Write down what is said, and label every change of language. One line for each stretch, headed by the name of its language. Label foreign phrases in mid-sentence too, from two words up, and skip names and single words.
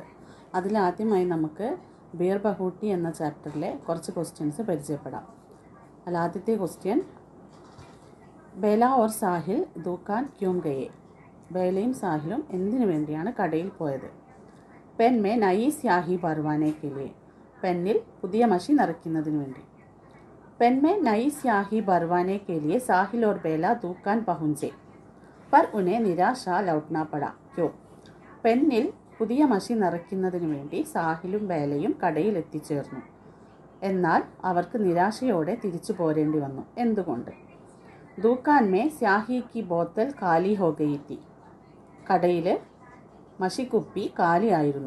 Malayalam: അതിലാദ്യമായി നമുക്ക് ബീർ ബഹൂട്ടി എന്ന ചാപ്റ്ററിലെ കുറച്ച് ക്വസ്റ്റ്യൻസ് പരിചയപ്പെടാം. ആദ്യത്തെ ക്വസ്റ്റ്യൻ,
Hindi: बेला और साहिल दुकान क्यों गए?
Malayalam: ബേലയും സാഹിലും എന്തിനു വേണ്ടിയാണ് കടയിൽ പോയത്?
Hindi: पेन में नई स्याही भरवाने के लिए?
Malayalam: പെന്നിൽ പുതിയ മഷി നിറയ്ക്കുന്നതിന് വേണ്ടി.
Hindi: पेन में नई स्याही भरवाने के लिए साहिल और बेला दुकान पहुंचे, पर उन्हें निराशा लौटना पड़ा. क्यों?
Malayalam: പെന്നിൽ പുതിയ മഷി നിറയ്ക്കുന്നതിന് വേണ്ടി സാഹിലും ബേലയും കടയിൽ എത്തിച്ചേർന്നു. എന്നാൽ അവർക്ക് നിരാശയോടെ തിരിച്ചു പോരേണ്ടി വന്നു.
Hindi: എന്തുകൊണ്ട്? दुकान में स्याही की बोतल खाली हो गई थी.
Malayalam: കടയിൽ മഷിക്കുപ്പി കാലിയായിരുന്നു.